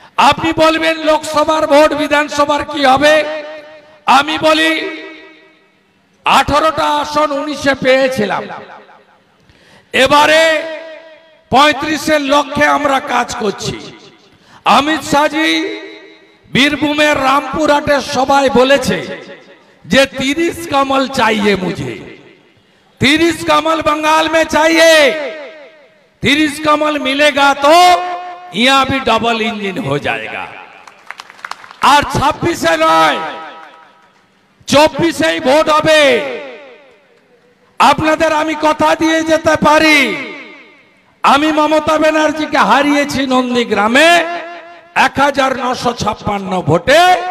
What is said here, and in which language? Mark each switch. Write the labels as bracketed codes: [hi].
[bn] আপনি বলবেন লোকসভার ভোট, বিধানসভার কি হবে? আমি বলি 18টা আসন 19-এ পেয়েছিলাম, এবারে 35-এর লক্ষ্যে আমরা কাজ করছি। অমিত শাহজি বীরভূমের রামপুরহাটের সবাই বলেছে যে [hi] 30 कमल चाहिए मुझे, 30 कमल बंगाल में चाहिए। 30 कमल मिलेगा तो यहाँ भी डबल इंजन हो जाएगा। और [bn] 26-এ নয়, 24-এই ভোট হবে। আপনাদের আমি কথা দিয়ে যেতে পারি, আমি মমতা ব্যানার্জিকে হারিয়েছি নন্দীগ্রামে 1956 ভোটে।